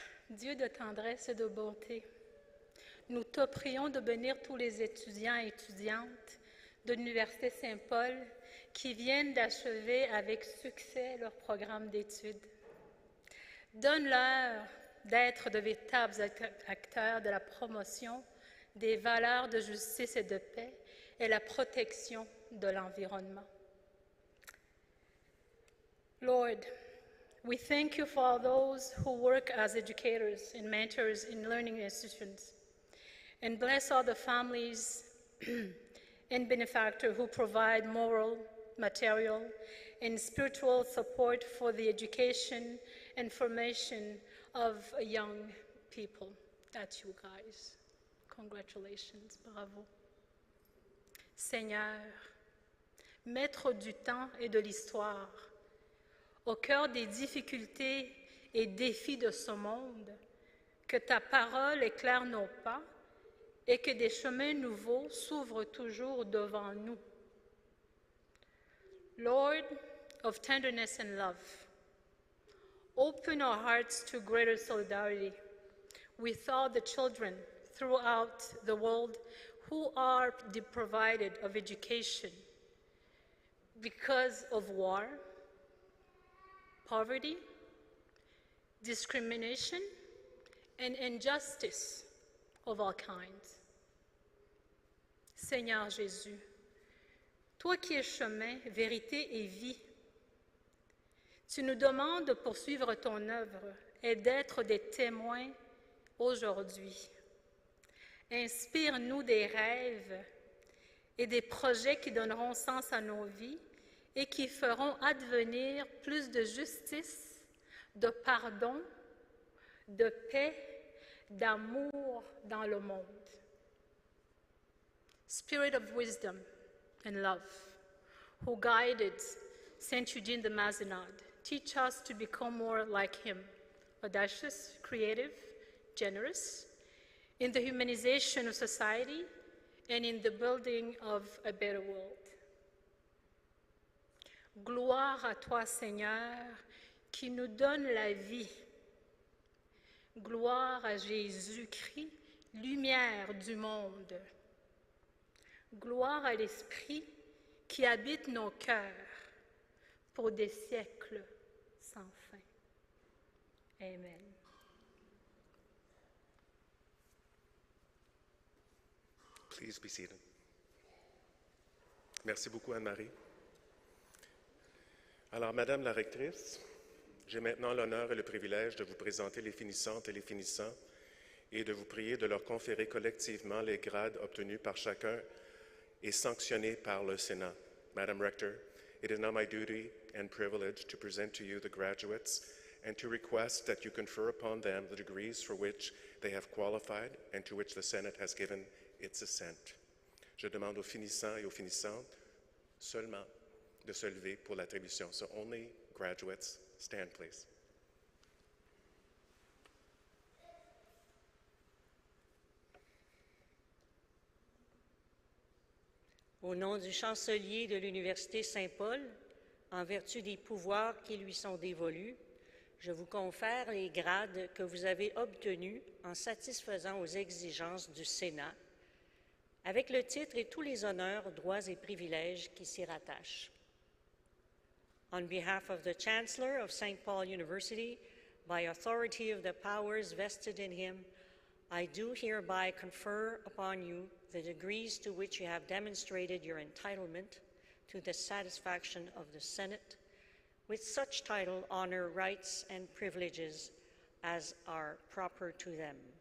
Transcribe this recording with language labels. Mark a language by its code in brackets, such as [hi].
[fr] Dieu de tendresse et de bonté, nous te prions de bénir tous les étudiants et étudiantes de l'Université Saint-Paul qui viennent d'achever avec succès leur programme d'études. Donne-leur d'être de véritables acteurs de la promotion des valeurs de justice et de paix et la protection de l'environnement. [en] Lord, we thank you for all those who work as educators and mentors in learning institutions, and bless all the families and benefactors who provide moral, material, and spiritual support for the education and formation of young people. That's you guys. Congratulations, bravo. [fr] Seigneur, maître du temps et de l'histoire, au cœur des difficultés et défis de ce monde, que ta parole éclaire nos pas et que des chemins nouveaux s'ouvrent toujours devant nous. [en] Lord of tenderness and love, open our hearts to greater solidarity with all the children throughout the world who are deprived of education because of war, poverty, discrimination, and injustice of all kinds. [fr] Seigneur Jésus, toi qui es chemin, vérité et vie, tu nous demandes de poursuivre ton œuvre et d'être des témoins aujourd'hui. Inspire-nous des rêves et des projets qui donneront sens à nos vies et qui feront advenir plus de justice, de pardon, de paix, d'amour dans le monde. [en] Spirit of wisdom and love, who guided Saint Eugene the Mazenod, teach us to become more like him, audacious, creative, generous, in the humanization of society and in the building of a better world. [fr] Gloire à toi, Seigneur, qui nous donne la vie. Gloire à Jésus-Christ, lumière du monde. Gloire à l'Esprit qui habite nos cœurs pour des siècles sans fin. Amen. [en] Please be seated. [fr] Merci beaucoup, Anne-Marie. Alors, Madame la rectrice, j'ai maintenant l'honneur et le privilège de vous présenter les finissantes et les finissants et de vous prier de leur conférer collectivement les grades obtenus par chacun et sanctionnés par le Sénat. [en] Madam Rector, it is now my duty and privilege to present to you the graduates and to request that you confer upon them the degrees for which they have qualified and to which the Senate has given its assent. [fr] Je demande aux finissants et aux finissantes seulement de se lever pour l'attribution. [en] So only graduates, stand please. [fr] Au nom du chancelier de l'Université Saint-Paul, en vertu des pouvoirs qui lui sont dévolus, je vous confère les grades que vous avez obtenus en satisfaisant aux exigences du Sénat, avec le titre et tous les honneurs, droits et privilèges qui s'y rattachent. [en] On behalf of the Chancellor of St. Paul University, by authority of the powers vested in him, I do hereby confer upon you the degrees to which you have demonstrated your entitlement to the satisfaction of the Senate, with such title, honor, rights, and privileges as are proper to them.